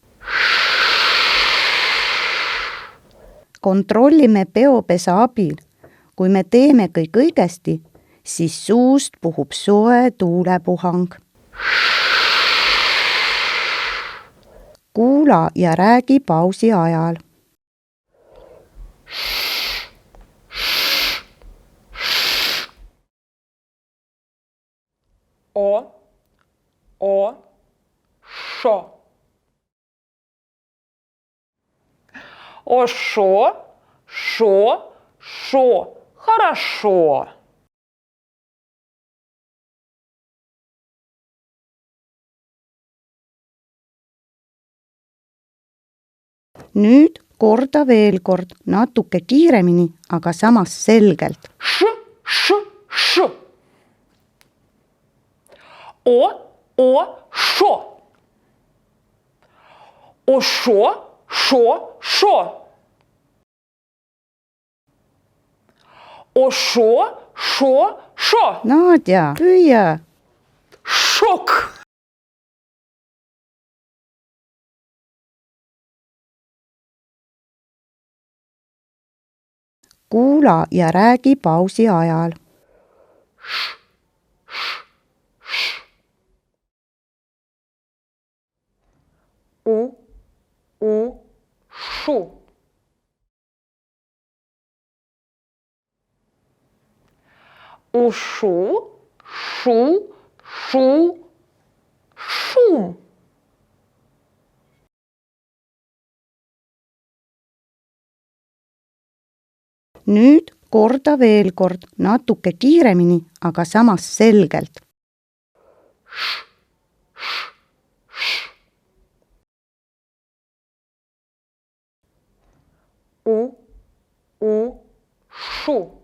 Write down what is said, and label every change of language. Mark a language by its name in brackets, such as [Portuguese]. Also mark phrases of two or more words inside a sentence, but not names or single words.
[Estonian] Kontrollime peopesa abil. Kui me teeme kõik õigesti, siis suust puhub soe tuulepuhang. Kuula ja räägi pausi ajal. [Russian] Шо. О, шо, шо, шо. Хорошо. [Estonian] Nüüd korda veel kord, natuke kiiremini, aga samas selgelt. [Russian] Ш. О, шо. О, шо. О, шо. [Estonian] Nadja, püüa. [Russian] Šok. [Estonian] Kuula ja räägi pausi ajal. [Russian] Шу. Ушу, шу, шум. [Estonian] Nüüd korda veel kord, natuke kiiremini, aga samas selgelt. [Russian] Шу.